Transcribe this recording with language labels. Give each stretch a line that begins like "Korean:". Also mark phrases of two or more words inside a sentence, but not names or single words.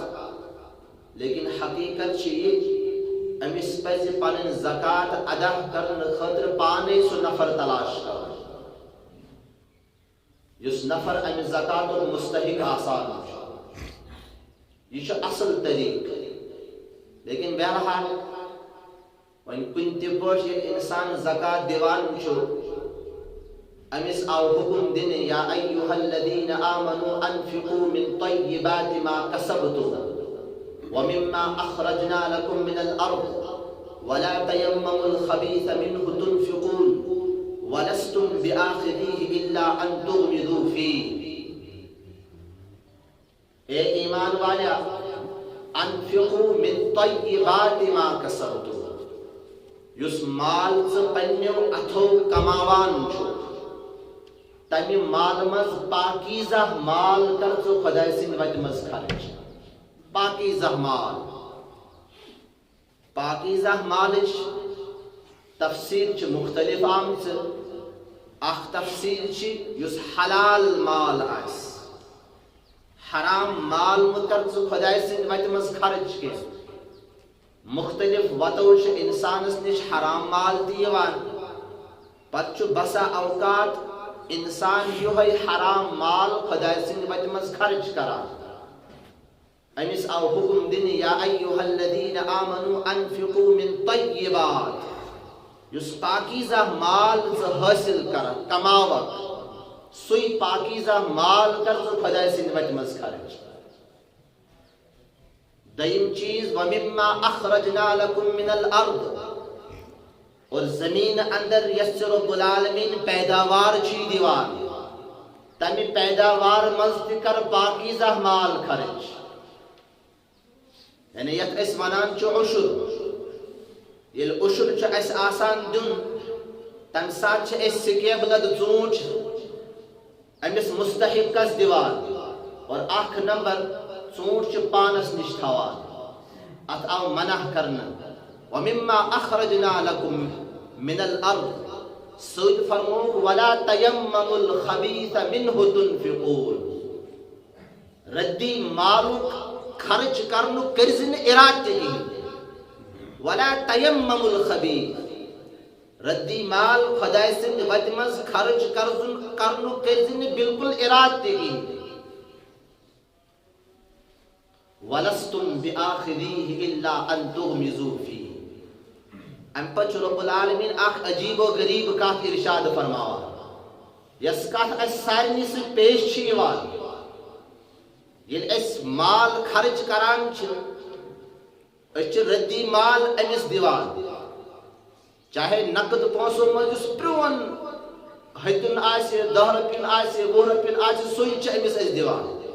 Kashmiri: لیکن حقیقت چھِ یہِ أمِس پزِ پنٕنۍ زکات ادا کرنہٕ خٲطرٕ پانے سُہ نفر تلاش کرُن یُس نفر امہِ زکاتُک مستحق آسان چھُ. یہ چھُ اصل طریق. لیکن بہرحال وۄنۍ کُنہِ تہِ پٲٹھۍ ییٚلہِ انسان زکات دِوان چھُ امس آو حکم دن
Arabic: یا ایها الذین آمنوا انفقوا من طیبات ما کسبتم ومما اخرجنا لكم من الارض ولا تیمموا الخبیث منه تنفقون ولستم بآخذیه الا ان تغمضوا فیہ.
Kashmiri: اے ایمان والا
Arabic: انفقوا من طیبات ما کسبتم
Kashmiri: یس مال ژٕ پننیو اتھو کماوان چھُ تمہ مال مز پاکیزہ مال کر ژٕ خدائے سٕنٛدِ وتہِ منٛز خرچ. پاکیزہ مال پاکیزہ مالٕچ تفسیر چھِ مختلف آمژٕ. اکھ تفسیر چھِ یُس حلال مال آسہِ. حرام مال مہٕ کر ژٕ خدائے سٕنٛدِ وتہِ منٛز خرچ کینٛہہ. مختلف وتو چھِ انسانس نش حرام مال تہِ یِوان. پتہٕ چھُ بسا اوقات انسان یہوے حرام مال خدائے سٕنٛدِ وتہِ منٛز خرچ کران. امس آو حکم دن
Arabic: یا ایها الذین آمنوا انفقوا من طیبات
Kashmiri: یس پاکیزہ مال ژٕ حٲصل کرکھ کماوکھ سُے پاکیزہ مال کر ژٕ خدائے سٕنٛدِ وتہِ منٛز خرچ. دوٚیِم چیٖز
Arabic: وَمِمَّا أَخْرَجْنَا لَكُم مِّنَ الْأَرْضِ
Kashmiri: اور زمین اندر یس
Arabic: رب العالمین
Kashmiri: پیداوار چھی دیوان تمہ پیداوار مز تہ کر پاکیزہ مال خرچ. یعنی یتھ اس ونان چھ عشر. یل عشر چھ اس آسان دیون تم سات چھ اس سکیبلد ژوٗنٛٹھ امس مستحقس دیوان اور اکھ نمبر ژوٗنٛٹھ چھ پانس نش تھاوان. ات آو منع کرنہٕ
Arabic: وَمِمَّا أَخْرَجْنَا لَكُم مِّنَ الْأَرْضِ
Kashmiri: سۭتۍ فرمووُکھ
Arabic: وَلَا تَيَمَّمُوا الْخَبِيثَ مِنْهُ تُنْفِقُونَ.
Kashmiri: ردی مالُک خرچ کرنُک کٔرزِ نہٕ اِرادٕ تہِ کِہیٖنۍ.
Arabic: وَلَا تَيَمَّمُوا الْخَبِيثَ
Kashmiri: ردی مال خۄداے سٕنٛدِ وتہِ منٛز خرچ کرنُک کٔرزِ نہٕ بِلکُل اِرادٕ تہِ کِہیٖنۍ.
Arabic: وَلَسْتُمْ بِآخِذِيهِ إِلَّا أَن تُغْمِضُوا فِيهِ.
Kashmiri: ام پتہ
Arabic: رب العالمین
Kashmiri: اخ عجیب و غریب کتھ ارشاد فرماوان یس کتھ اس سارنی سے پیش چھ یوان. ییٚلہِ أسۍ مال خرچ کران چھِ ردی مال امس دیوان چاہے نقد پونسو مجھ پرون ہتن آسے 10 رۄپین آسے 20 رۄپین آسے سوئی امس اس دیوان